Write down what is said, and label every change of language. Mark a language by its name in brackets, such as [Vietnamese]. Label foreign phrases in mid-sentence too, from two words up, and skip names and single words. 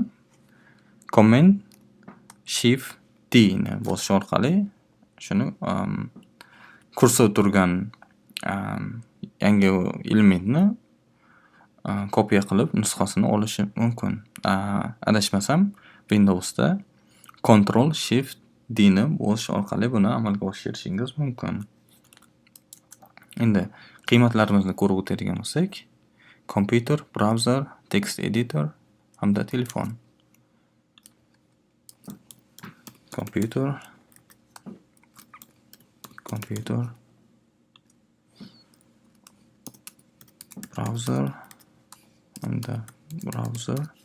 [Uzbek] Command Shift D ni bosish orqali shuni kursor turgan yangi elementni kopiya qilib nusxasini olish mumkin. Adashmasam Windowsda Ctrl Shift D ni bosish orqali buni amalga oshirishingiz mumkin. Endi qiymatlarimizni ko'rib o'tadigan bo'lsak, [English] computer, browser, text editor [Uzbek] hamda telefon. [English] Computer, browser hamda browser,